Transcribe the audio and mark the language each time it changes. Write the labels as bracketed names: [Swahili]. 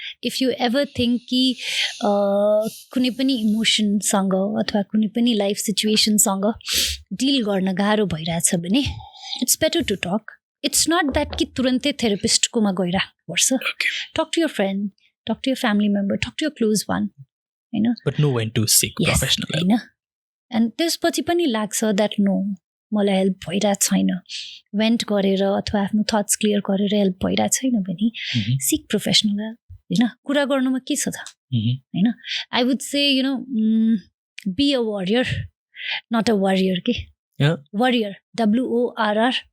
[English] If you ever think [Nepali] कि कुनै पनि इमोसनसँग अथवा कुनै पनि लाइफ सिचुएसनसँग डिल गर्न गाह्रो भइरहेछ भने [English] it's better to talk. It's not that [Nepali] कि तुरन्तै थेरापिस्टकोमा गइराख्नुपर्छ. [English] Talk to your friend, talk to your family member, talk to your close one. [Nepali] होइन, [English] but know when to seek professional help. [Nepali] होइन, and त्यसपछि पनि लाग्छ [English] that no, [Nepali] मलाई help भइरहेको छैन, वेन्ट गरेर अथवा आफ्नो थट्स क्लियर गरेर हेल्प भइरहेको छैन भने [English] seek professional help [Nepali] होइन। कुरा गर्नुमा के छ त होइन। [English] I would say you know be a worrier, not a worrier के worrier, WORRIER